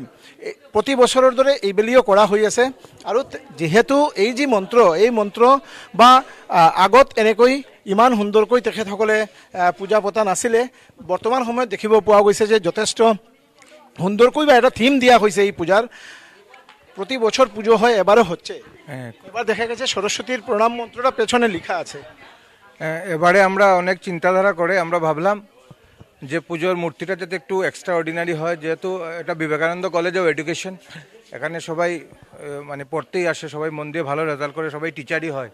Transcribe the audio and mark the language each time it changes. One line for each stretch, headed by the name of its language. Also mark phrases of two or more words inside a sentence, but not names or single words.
Assamese: প্ৰতি বছৰৰ দৰে এইবেলিও কৰা হৈ আছে আৰু যিহেতু এই যি মন্ত্ৰ, এই মন্ত্ৰ বা আগত এনেকৈ ইমান সুন্দৰকৈ তেখেতসকলে পূজা পতা নাছিলে। বৰ্তমান সময়ত দেখিব পোৱা গৈছে যে যথেষ্ট সুন্দৰকৈ বা এটা থিম দিয়া হৈছে এই পূজার।
Bangla: প্রতি বছর পুজো হয়, এবারও হচ্ছে। এবার দেখা গেছে সরস্বতীর প্রণাম মন্ত্রটা পেছনে লেখা আছে। এবারে আমরা অনেক চিন্তাধারা করে আমরা ভাবলাম যে পুজোর মূর্তিটা যাতে একটু এক্সট্রা অর্ডিনারি হয়, যেহেতু এটা বিবেকানন্দ কলেজ অফ এডুকেশন, এখানে সবাই মানে পড়তেই আসে, সবাই মন দিয়ে ভালো রেজাল্ট করে, সবাই টিচারই হয়।